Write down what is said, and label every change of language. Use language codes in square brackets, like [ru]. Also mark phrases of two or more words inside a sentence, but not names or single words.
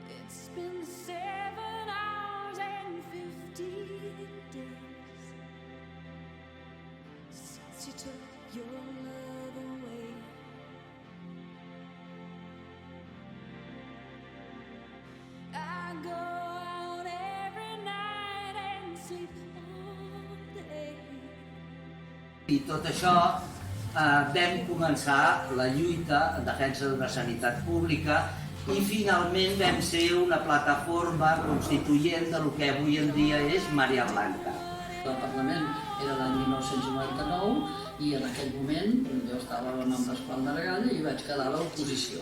[en] It's been 7 hours and 15 days since you took your love away. I go out every night and sleep all day. [ca] I tot això vam començar la lluita en defensa d'una sanitat pública i finalment vam ser una plataforma constituent de lo que avui en dia és Marea Blanca. El Parlament era l'any 1999 i en aquell moment jo estava amb en Pasqual Maragall i vaig quedar a l'oposició.